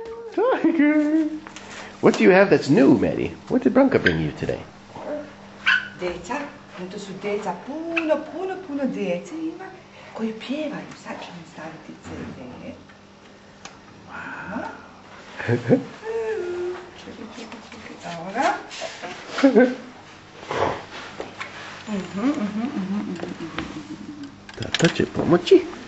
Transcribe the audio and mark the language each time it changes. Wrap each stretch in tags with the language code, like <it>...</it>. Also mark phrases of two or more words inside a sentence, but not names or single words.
<en>Tiger. What do you have that's new, Maddie? What did Branka bring you today?</en> <hr>Djeca, to su djeca, puno djece ima koji pjevaju. Sad ću mi staviti CD. Wow. Čekaj, ovoga. Tata će pomoći.</hr>